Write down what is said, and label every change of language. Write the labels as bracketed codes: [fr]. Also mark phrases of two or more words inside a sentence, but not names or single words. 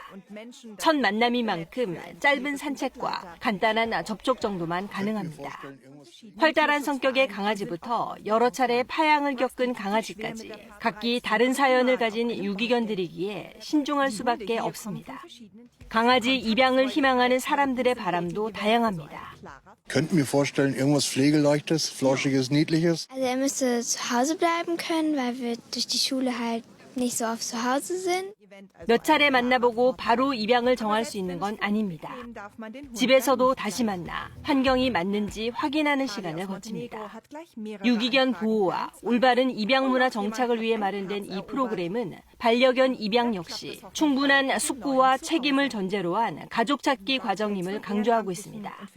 [ko] 첫 만남이만큼 짧은 산책과 간단한 접촉 정도만 가능합니다. 활달한 성격의 강아지부터 여러 차례 파양을 겪은 강아지까지 각기 다른 사연을 가진 유기견들이기에 신중할 수밖에 없습니다. 강아지 입양을 희망하는 사람들의 바람도 다양합니다. [de] Könnten mir vorstellen, irgendwas Pflegeleichtes, Flauschiges, Niedliches. Also er müsste zu Hause bleiben können, weil wir durch die Schule halt nicht so oft zu Hause sind. [ko] 몇 차례 만나보고 바로 입양을 정할 수 있는 건 아닙니다. 집에서도 다시 만나 환경이 맞는지 확인하는 시간을 거칩니다. 유기견 보호와 올바른 입양 문화 정착을 위해 마련된 이 프로그램은 반려견 입양 역시 충분한 숙고와 책임을 전제로 한 가족 찾기 과정임을 강조하고 있습니다.